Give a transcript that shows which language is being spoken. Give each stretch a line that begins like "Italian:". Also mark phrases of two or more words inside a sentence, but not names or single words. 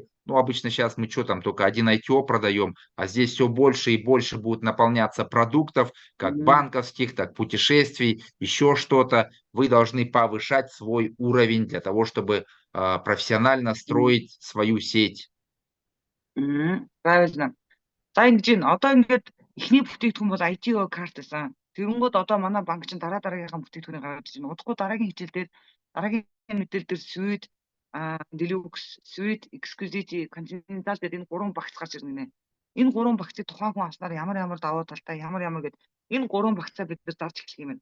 Russian: Ну, обычно сейчас мы что там, только один ITO продаем, а здесь все больше и больше будет наполняться продуктов, как банковских, так путешествий, еще что-то. Вы должны повышать свой уровень для того, чтобы профессионально строить свою сеть. Правильно.
Mongolian: За ингэж байна. Одоо ингээд эхний бүтээгдэхүүн бол ITO карт байсан. Тэрэнгүүд одоо манай банк чинь дараагийнхаа бүтээгдэхүүнийг гаргаж ирсэн. Удахгүй дараагийн хичээл дээр дараагийн мэдээлэл дээр Suite, Deluxe, Suite, Exquisite, Continental гэдэг энэ 3 багц гарч ирнэ. Энэ 3 багцыг тухайн хүн авснаар ямар давуу талтай ямар гэдэг энэ 3 багцаа бид нар зарж эхлэх юм байна.